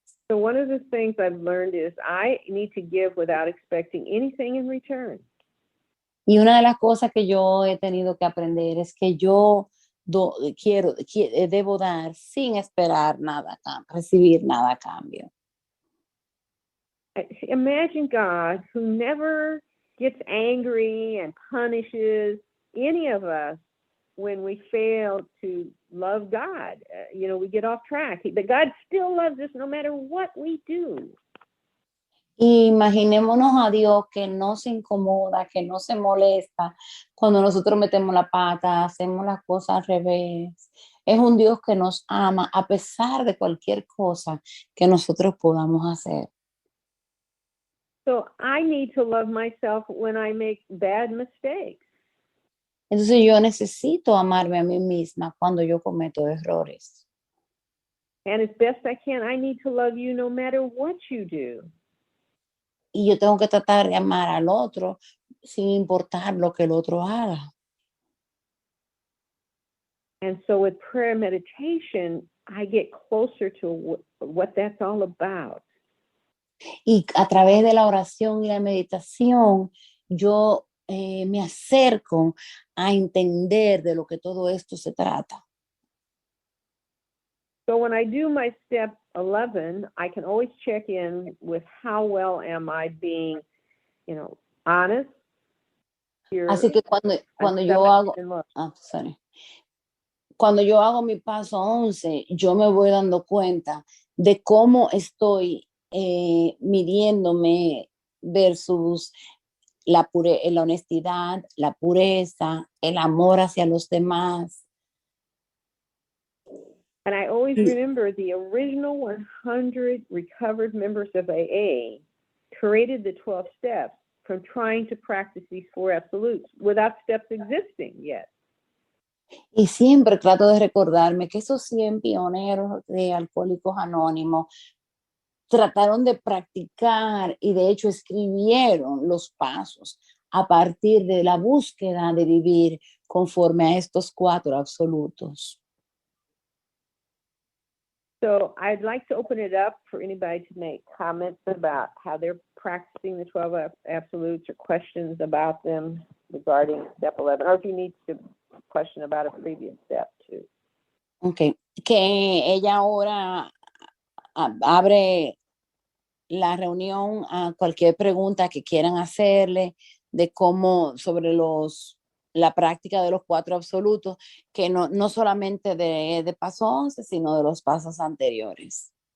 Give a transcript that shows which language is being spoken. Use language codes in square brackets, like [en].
[en] So one of the things I've learned is I need to give without expecting anything in return. [es] Y una de las cosas que yo he tenido que aprender es que yo debo dar sin esperar nada, recibir nada a cambio. [en] Imagine God who never gets angry and punishes any of us when we fail to love God. We get off track. But God still loves us no matter what we do. [es] Imaginémonos a Dios que no se incomoda, que no se molesta cuando nosotros metemos la pata, hacemos las cosas al revés. Es un Dios que nos ama a pesar de cualquier cosa que nosotros podamos hacer. [en] So I need to love myself when I make bad mistakes. [es] Entonces yo necesito amarme a mí misma cuando yo cometo errores. [en] And as best I can, I need to love you no matter what you do. [es] Y yo tengo que tratar de amar al otro sin importar lo que el otro haga. [en] And so with prayer and meditation, I get closer to what that's all about. [es] Y a través de la oración y la meditación, yo me acerco a entender de lo que todo esto se trata. [en] So when I do my step 11, I can always check in with how well am I being, honest. [es] Así que cuando yo hago, cuando yo hago mi paso 11, yo me voy dando cuenta de cómo estoy midiéndome versus la honestidad, la pureza, el amor hacia los demás. [en] And I always remember the original 100 recovered members of AA created the 12 steps from trying to practice these 4 absolutes without steps existing yet. [es] Y siempre trato de recordarme que esos 100 pioneros de Alcohólicos Anónimos trataron de practicar y de hecho escribieron los pasos a partir de la búsqueda de vivir conforme a estos 4 absolutos. [en] So I'd like to open it up for anybody to make comments about how they're practicing the 12 absolutes or questions about them regarding step 11, or if you need to question about a previous step too. [es] Okay, que ella ahora abre la reunión a cualquier pregunta que quieran hacerle de cómo sobre la práctica de los 4 absolutos, que no solamente de paso 11, sino de los pasos anteriores.